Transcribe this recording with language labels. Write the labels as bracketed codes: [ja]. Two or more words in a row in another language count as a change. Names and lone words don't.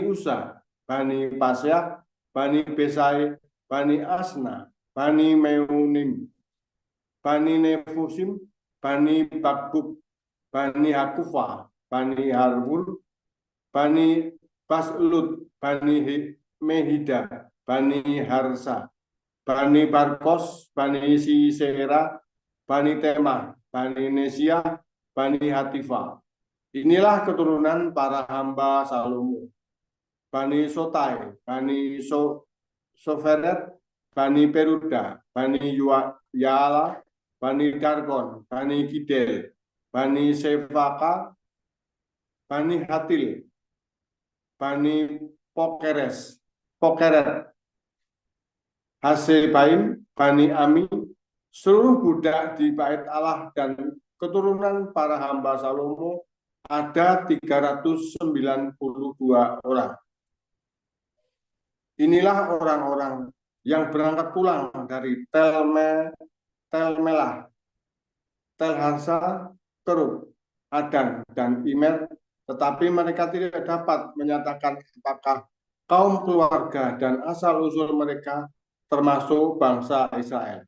[id] Usa, Bani Pasyah, Bani Besai, Bani Asna, Bani Meunim, Bani Nefusim, Bani Bakbuk, Bani Hakufa, Bani Harwul, Bani Baslut, Bani Mehida, Bani Harsa, Bani Barkos, Bani Sisera, Bani Tema, Bani Nesia, Bani Hatifa. Inilah keturunan para hamba Salomo. Bani Sotai, Bani Soferet, Bani Peruda, Bani Yala, Bani Darkon, Bani Gidel, Bani Sefaka, Bani Hatil, Bani Pokeret, Hasebaim, Bani Ami, seluruh budak di bait Allah dan keturunan para hamba Salomo ada 392 orang. Inilah orang-orang yang berangkat pulang dari Tel-Melah, Tel-Harsa, Kerub, Adan, dan Imer, tetapi mereka tidak dapat menyatakan apakah kaum keluarga dan asal-usul mereka termasuk bangsa Israel.